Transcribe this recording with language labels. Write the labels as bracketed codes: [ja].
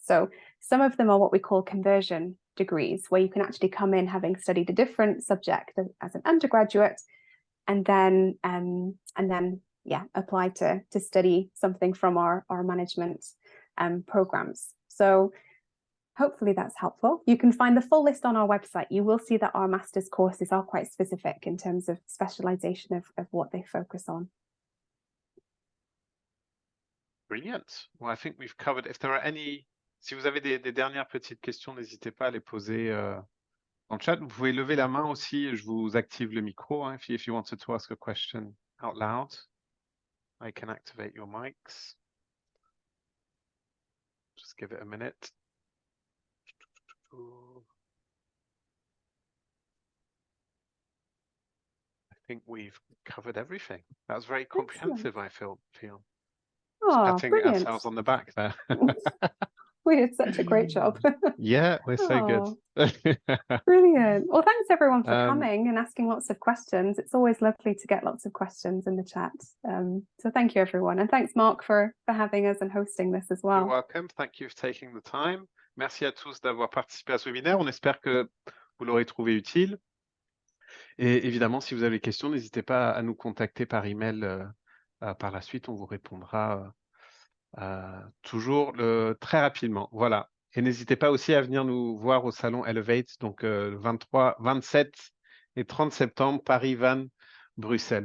[en] So some of them are what we call conversion degrees, where you can actually come in having studied a different subject as an undergraduate, and then apply to study something from our management programs. So hopefully that's helpful. You can find the full list on our website. You will see that our master's courses are quite specific in terms of specialization of what they focus on. Brilliant. Well, I think we've covered. If there are any, [fr] si vous avez des dernières petites questions, n'hésitez pas à les poser dans le chat. Vous pouvez lever la main aussi. Je vous active le micro. [en] Hein, if you wanted to ask a question out loud, I can activate your mics. Just give it a minute. I think we've covered everything. That was very comprehensive. I feel. Oh, Patting brilliant. ourselves on the back there. We did such a great job. Yeah, we're so good. Brilliant. Well, thanks everyone for coming and asking lots of questions. It's always lovely to get lots of questions in the chat. So thank you everyone. And thanks Mark for having us and hosting this as well. You're welcome. Thank you for taking the time. [fr] Merci à tous d'avoir participé à ce webinaire. On espère que vous l'aurez trouvé utile. Et évidemment, si vous avez des questions, n'hésitez pas à nous contacter par email par la suite. On vous répondra toujours très rapidement. Voilà. Et n'hésitez pas aussi à venir nous voir au salon Elevate, donc 23, 27 et 30 septembre, Paris, Vannes, Bruxelles.